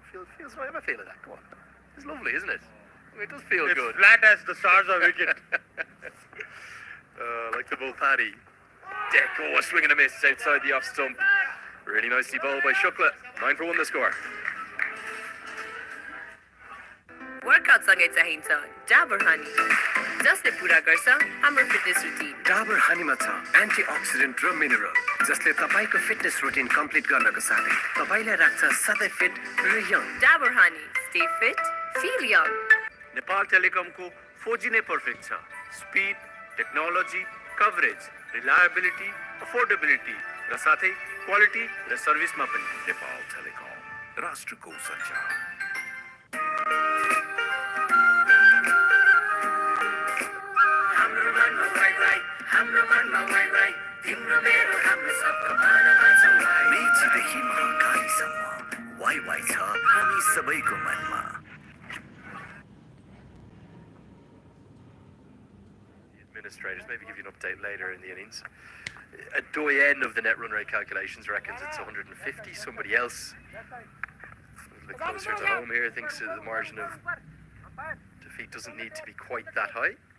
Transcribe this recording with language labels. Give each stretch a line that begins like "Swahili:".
English: Feels right. I'm a feel of that. Come on. It's lovely, isn't it? I mean, it does feel It's good. flat as the stars of wicket. Like the Mulpani. Deck, a swing and a miss outside the off stump. Really nicely bowled by Shukla. 9 for 1 the score.
Nepali: Workout सँगै चाहिन्छ Dabur honey जसले पूरा गर्छ हाम्रो fitness routine Dabur हनीमा छ antioxidant र mineral जसले तपाईको फिटनेस रुटिन कम्प्लिट गर्नको साथै तपाईलाई राख्छ सधैँ फिट र young
English: Dabur honey stay fit feel young
Nepali: Nepal टेलिकमको 4G नै पर्फेक्ट छ speed technology coverage reliability affordability र साथै क्वालिटी र सर्भिसमा पनि नेपाल टेलिकम राष्ट्रको सञ्चार मेचीदेखि महाकालीसम्म वाइ वाइ छ हामी सबैको मनमा
English: Administrators maybe give you an update later in the innings. A doyen of the net run rate calculations reckons it's 150. Somebody else, a little bit closer to home here, thinks that the margin of defeat doesn't need to be quite that high.